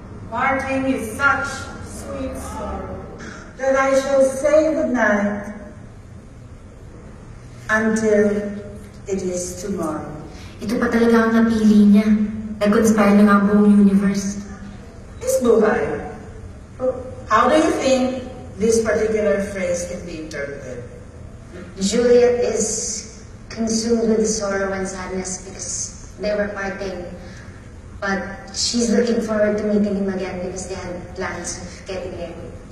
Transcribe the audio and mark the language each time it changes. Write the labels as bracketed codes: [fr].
[en] Parting is such sweet sorrow that I shall say good night until it is tomorrow. [tl] Ito pa talaga ang napili niya. Nag-conspire na nga ang buong universe. [en] Miss Buhay, how do you think this particular phrase can be interpreted? Juliet is consumed with sorrow and sadness because they were parting. But she's looking forward to meeting him again because they had plans of getting married.